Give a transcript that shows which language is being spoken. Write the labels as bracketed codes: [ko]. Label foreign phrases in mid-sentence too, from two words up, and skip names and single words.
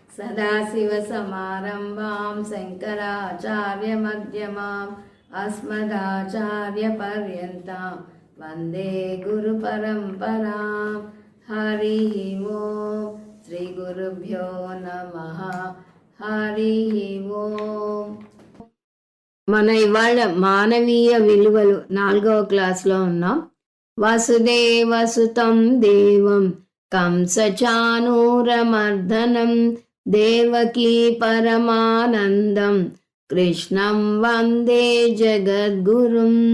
[sa] सदाशिवसमारम्भां शङ्कराचार्यमध्यमाम् अस्मदाचार्यपर्यन्तां वन्दे गुरुपरम्परां। हरिः ओं श्रीगुरुभ्यो नमः। हरिः ఓం. [te] మన ఇవాళ మానవీయ విలువలు 4వ క్లాస్లో ఉన్నాం. [sa] వసుదేవసుతం దేవం కంసచానూరమర్దనం దేవకీ పరమానందం కృష్ణం వందే జగద్గురుం.